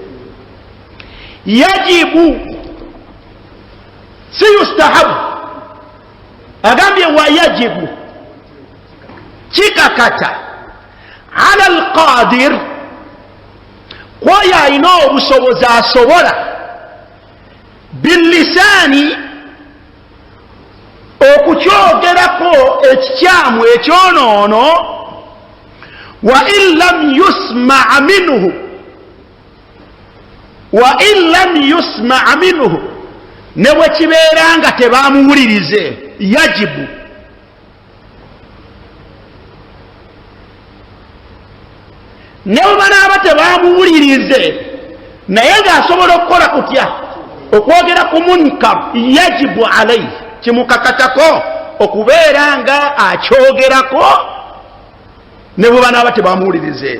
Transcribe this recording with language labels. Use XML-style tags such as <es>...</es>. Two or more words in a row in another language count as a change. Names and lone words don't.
<lg>yajibu si yustahabu, agambye wayajibu, kikakata</lg> <ar>على القادر,</ar> <lg>kwoyo alina obusobozi asobola, billisani, okukyogerako ekikyamu ekyonoono,</lg> <ar>وإن لم يسمع منه,</ar> <lg>ne bwe kibeera nga tebamuwulirize, yajibu. ne bwe banaaba tebamuwulirize naye ng'asobola okukola kutya okwogera ku munkar,</lg> <ar>يجب عليه,</ar> <lg>kimukakatako okubeera nga akyogerako ne bwe banaaba tebamuwulirize.</lg>